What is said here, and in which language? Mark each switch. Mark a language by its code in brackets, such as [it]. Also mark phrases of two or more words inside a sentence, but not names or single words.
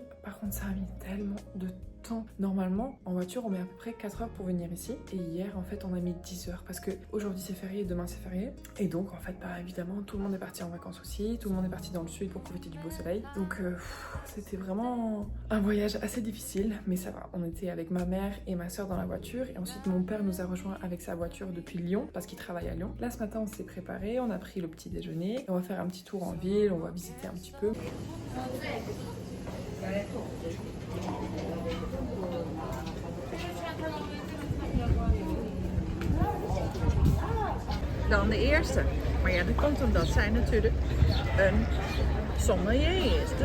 [fr] Par contre ça a mis tellement de temps. Normalement en voiture on met à peu près 4 heures pour venir ici et hier en fait on a mis 10 heures parce que aujourd'hui c'est férié et demain c'est férié et donc en fait bah évidemment tout le monde est parti en vacances aussi, tout le monde est parti dans le sud pour profiter du beau soleil, donc c'était vraiment un voyage assez difficile mais ça va, on était avec ma mère et ma soeur dans la voiture et ensuite mon père nous a rejoint avec sa voiture depuis Lyon parce qu'il travaille à Lyon. Là ce matin on s'est préparé, on a pris le petit déjeuner, on va faire un petit tour en ville, on va visiter un petit peu. [nl] Dan de eerste. Maar ja, dat komt omdat zij natuurlijk een sommelier is.